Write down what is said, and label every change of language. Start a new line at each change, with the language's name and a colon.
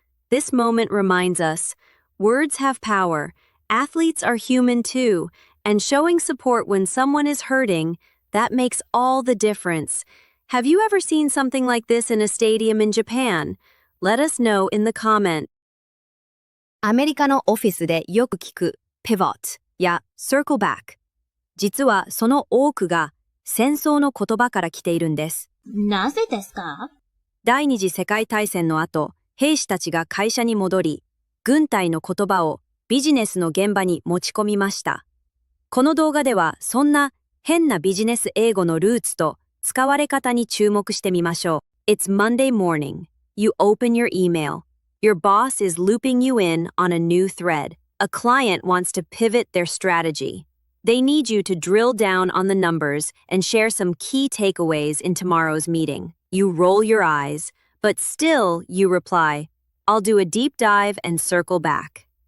English: This moment reminds us, words have power, athletes are human too, and showing support when someone is hurting, that makes all the difference. Have you ever seen something like this in a stadium in Japan? Let us know in the comment.
Japanese: アメリカのオフィスでよく聞く pivot や circle back。実はその多くが戦争の言葉から来ているんです。なぜですか？第二次世界大戦の後、兵士たちが会社に戻り、軍隊の言葉をビジネスの現場に持ち込みました。この動画ではそんな変なビジネス英語のルーツと使われ方に注目してみましょう。
English: It's Monday morning. You open your email. Your boss is looping you in on a new thread. A client wants to pivot their strategy. They need you to drill down on the numbers and share some key takeaways in tomorrow's meeting. You roll your eyes, but still you reply, I'll do a deep dive and circle back.